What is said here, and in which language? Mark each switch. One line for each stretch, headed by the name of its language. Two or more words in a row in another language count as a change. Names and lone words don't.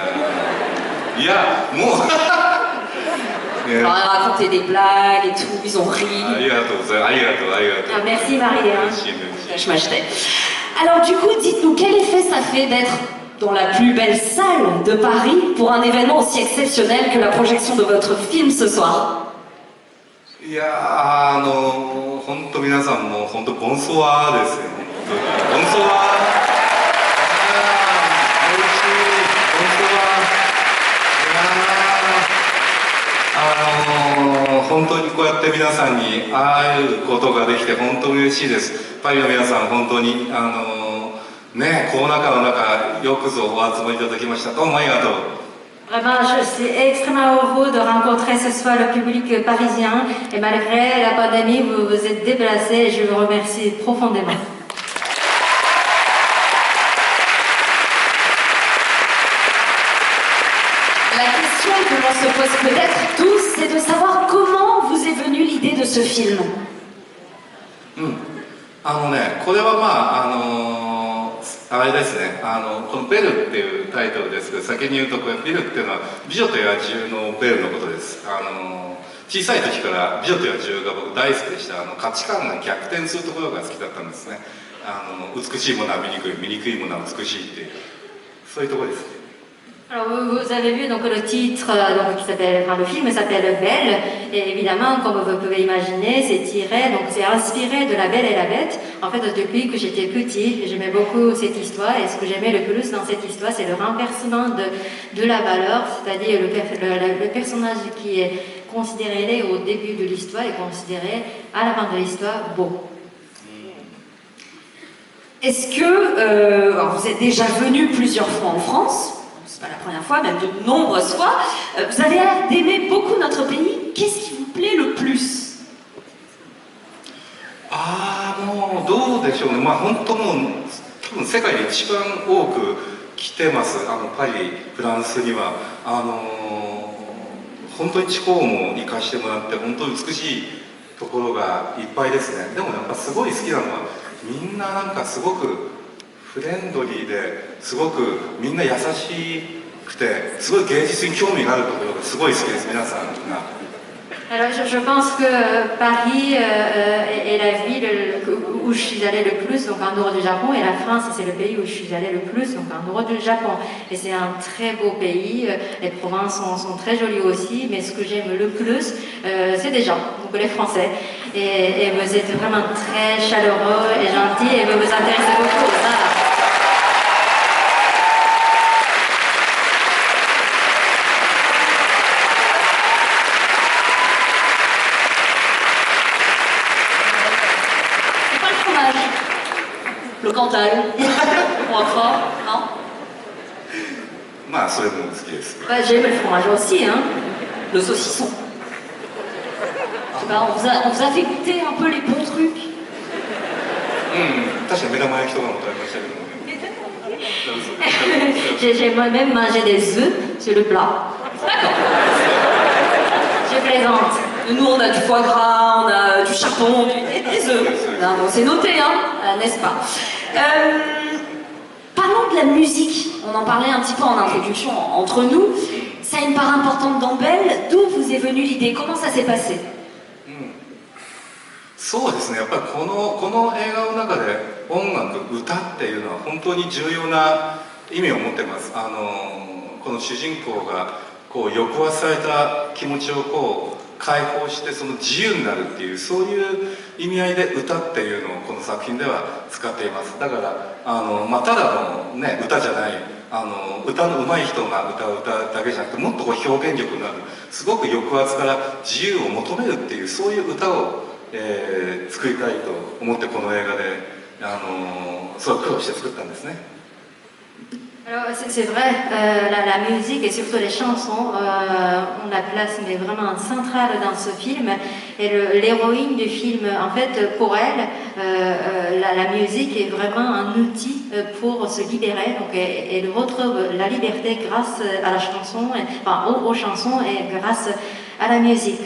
French: Alors, raconter des blagues et tout, ils ont ri. Ah, merci Marie. Je m'achetais. Alors du coup, dites-nous, quel effet ça fait d'être dans la plus belle salle de Paris pour un événement aussi exceptionnel que la projection de votre film ce soir?
Japanese: いや本当皆さんも本当ボンソワーですよ。ボンソワー。美味しい。ボンソワー。本当にこうやって皆さんに会うことができて本当に嬉しいです。パリの皆さん本当にね、コロナ禍の中よくぞお集まりいただきました。どうもありがとう。
French: Vraiment, je suis extrêmement heureux de rencontrer ce soir le public parisien et malgré la pandémie, vous vous êtes déplacés et je vous remercie profondément. La question que l'on se pose peut-être tous, c'est de savoir comment vous est venue l'idée de ce film.
Japanese: これはあれですね、この「ベル」っていうタイトルですけど、先に言うとこれ「ベル」っていうのは「美女と野獣」のベルのことです。小さい時から「美女と野獣」が僕大好きでした。価値観が逆転するところが好きだったんですね。美しいものは醜い、醜いものは美しいっていう、そういうところですね。
French: Alors vous avez vu donc le titre donc, qui s'appelle, enfin, le film s'appelle Belle, et évidemment comme vous pouvez imaginer c'est tiré, donc c'est inspiré de La Belle et la Bête. En fait depuis que j'étais petite j'aimais beaucoup cette histoire, et ce que j'aimais le plus dans cette histoire c'est le renversement de la valeur, c'est-à-dire le personnage qui est considéré au début de l'histoire est considéré à la fin de l'histoire beau. Est-ce que alors vous êtes déjà venu plusieurs fois en France? C'est pas la première fois, même de nombreuses fois. Vous avez l'air d'aimer beaucoup notre pays. Qu'est-ce qui vous plaît le plus?
Japanese: もうどうでしょうね、まあ本当もう多分世界で一番多く来てます、パリ、フランスには。本当に地方も行かしてもらって、本当に美しいところがいっぱいですね。でもやっぱすごい好きなのは、みんななんかすごくフレンドリーですごくみんな優しくて、すごい芸術に興味があるところがすごい好きです、皆さんが。
French: Alors je pense que Paris est la ville où je suis allée le plus, donc en dehors du Japon, et la France c'est le pays où je suis allée le plus, donc en dehors du Japon. Et c'est un très beau pays, les provinces sont très jolies aussi, mais ce que j'aime le plus, c'est des gens, donc les Français. Et vous êtes vraiment très chaleureux et gentils, et vous vous intéressez beaucoup à ça. Le Cantal, ou encore, non?
Japanese: まあそれも好きです。
French: J'aime le fromage aussi, hein. Le saucisson. Je sais pas, on vous a fait goûter un peu les bons trucs.
Japanese: 確かに目玉焼きとかも食べましたけどもね。
French: J'ai moi-même mangé des œufs sur le plat. D'accord. Je plaisante. Nous, on a du foie gras, on a du chardon, des œufs. Non, bon, c'est noté, hein, n'est-ce pas? Parlons de la musique. On en parlait un petit peu en introduction entre nous. Ça a une part importante dans Belle. D'où vous est venue l'idée? Comment ça s'est passé?
Japanese: そうですね、やっぱりこの映画の中で音楽、歌っていうのは本当に重要な意味を持ってます。この主人公がこう抑圧された気持ちをこう解放してその自由になるっていう、そういう意味合いで歌っていうのをこの作品では使っています。だからただの、ね、歌じゃない、歌の上手い人が歌う歌だけじゃなくて、もっとこう表現力のある、すごく抑圧から自由を求めるっていう、そういう歌を作りたいと思ってこの映画ですごい苦労して作ったんですね。
French: Alors c'est vrai, la musique et surtout les chansons ont la place mais vraiment centrale dans ce film, et l'héroïne du film, en fait pour elle, la musique est vraiment un outil pour se libérer, donc elle retrouve la liberté grâce à la chanson, enfin aux chansons et grâce à la musique.